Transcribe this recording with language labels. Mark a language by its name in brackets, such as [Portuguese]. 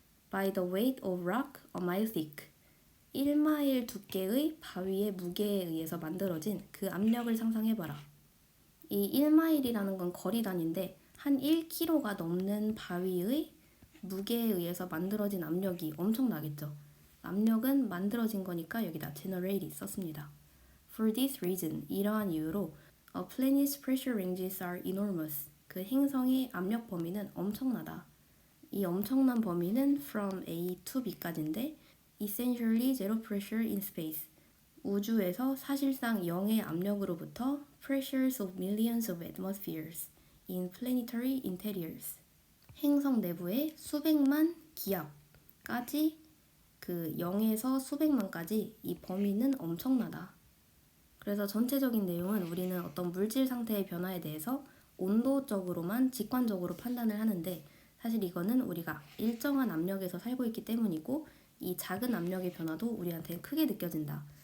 [English] By the weight of rock a mile thick. [Korean] 1마일 두께의 바위의 무게에 의해서 만들어진 그 압력을 상상해봐라. 이 1마일이라는 건 거리 단위인데 한 1kg가 넘는 바위의 무게에 의해서 만들어진 압력이 엄청나겠죠. 압력은 만들어진 거니까 여기다 generated 썼습니다. [English] For this reason, [Korean] 이러한 이유로 [English] a planet's pressure ranges are enormous. [Korean] 그 행성의 압력 범위는 엄청나다. 이 엄청난 범위는 [English] from A to B [Korean] 까지인데 [English] essentially zero pressure in space. [Korean] 우주에서 사실상 0의 압력으로부터 [English] pressures of millions of atmospheres in planetary interiors. [Korean] 행성 내부의 수백만 기압까지 그 0에서 수백만까지 이 범위는 엄청나다. 그래서 전체적인 내용은 우리는 어떤 물질 상태의 변화에 대해서 온도적으로만 직관적으로 판단을 하는데 사실 이거는 우리가 일정한 압력에서 살고 있기 때문이고 이 작은 압력의 변화도 우리한테 크게 느껴진다.